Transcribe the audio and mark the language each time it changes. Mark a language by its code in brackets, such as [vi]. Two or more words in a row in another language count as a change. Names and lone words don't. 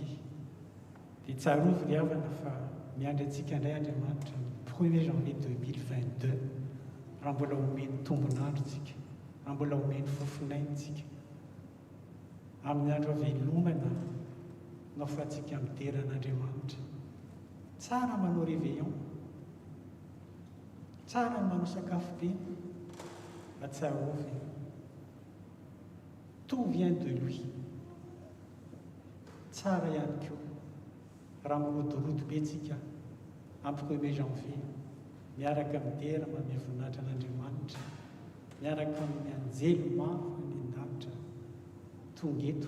[mg] Dia tsarovy ny havana fa miandry antsika indray Andriamanitra ny 1er janvier 2022 raha mbola omeny tombonandro tsika, raha mbola omeny fofinaintsika amin'ny andro havelomana no afahantsika mideran'Andriamanitra. Tsara manao réveillon, tsara manao sakafo be, atsarovy. [fr] Tout vient de lui. [mg] Tsara ihany koa raha mirotoroto be tsika amin'ny 1er janvier miaraka midera manome voninahitra an'Andriamanitra, miaraka amin'ny anjely mafy ny an-danitra tonga eto.